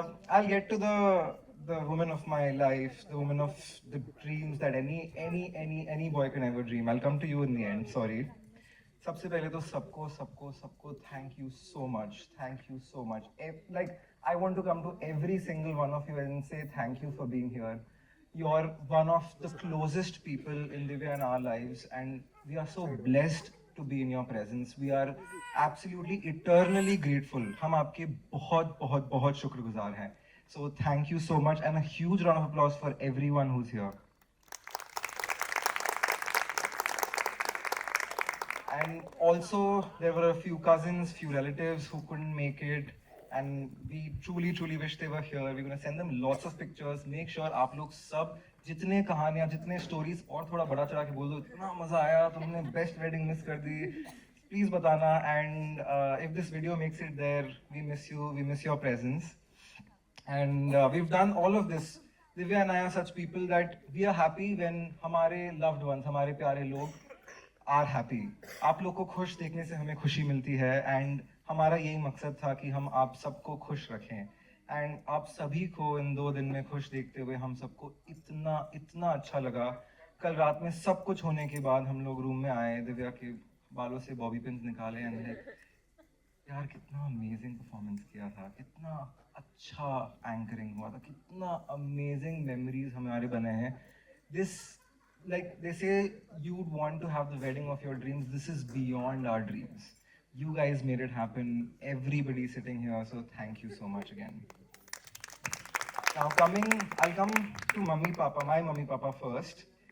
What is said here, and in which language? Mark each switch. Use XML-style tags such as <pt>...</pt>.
<en>I'll get to the woman of my life, the woman of the dreams that any boy can ever dream. I'll come to you in the end. Sorry.</en> <hi>सबसे पहले तो सबको</hi> <en>thank you so much. Like, I want to come to every single one of you and say thank you for being here. You're one of the closest people in Divya and our lives, and we are so blessed to be in your presence. We are absolutely eternally grateful.</en> <hi>हम आपके बहुत शुक्रगुजार हैं.</hi> <en>So thank you so much, and a huge round of applause for everyone who's here. And also, there were a few cousins, few relatives who couldn't make it, and we truly wish they were here. We're going to send them lots of pictures. Make sure</en> <hi>आप लोग सब जितने कहानियाँ, जितने stories और थोड़ा बड़ा चढ़ा के बोल दो, इतना मजा आया, तुमने</hi> <en>best wedding miss</en> <hi>कर दी, please बताना.</hi> <en>And if this video makes it there, we miss you, we miss your presence. And we've done all of this. Divya and I are such people that we are happy when हमारे loved ones,</en> <hi>हमारे प्यारे लोग</hi> <en>are happy.</en> <hi>आप लोग को खुश देखने से हमें खुशी मिलती है, and हमारा यही मकसद था कि हम आप सबको खुश रखें. And आप सभी को इन 2 दिन में खुश देखते हुए हम सबको इतना अच्छा लगा. कल रात में सब कुछ होने के बाद हम लोग रूम में आए, दिव्या के बालों से बॉबी पिन्स निकाले, and यार कितना अमेजिंग परफॉर्मेंस किया था, कितना अच्छा एंकरिंग हुआ था, कितना अमेजिंग मेमोरीज हमारे बने हैं.</hi> <en>This, like they say, you'd want to have the wedding of your dreams. This is beyond our dreams. You guys made it happen. Everybody sitting here, so thank you so much again. Now I'll come to mummy papa, my mummy papa first.</en>